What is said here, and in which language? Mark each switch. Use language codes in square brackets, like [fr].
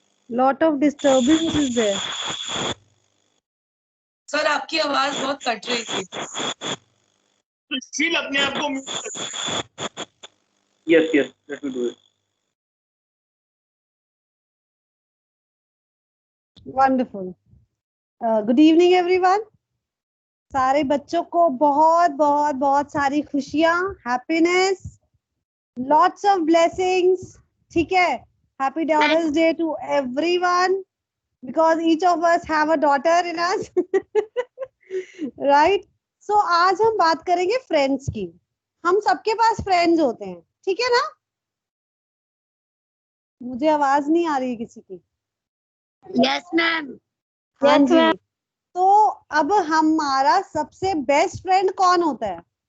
[en] Lot of disturbance is there. [hi] Sir आपकी आवाज बहुत कट रही थी। सुशील अपने आप को म्यूट कर। [en] Yes let me do it. Wonderful. Good evening everyone. [hi] सारे बच्चों को बहुत बहुत बहुत सारी खुशियां, हैप्पीनेस, [en] Lots of blessings. [hi] ठीक है, [en] Happy daughters day to everyone because each of us have a daughter in us. Right? [hi] So आज हम बात करेंगे फ्रेंड्स की। हम सबके पास फ्रेंड्स होते हैं, ठीक है ना? मुझे आवाज नहीं आ रही है किसी की। [en] Yes ma'am. [hi] हाँ जी। तो अब हमारा सबसे बेस्ट फ्रेंड कौन होता है?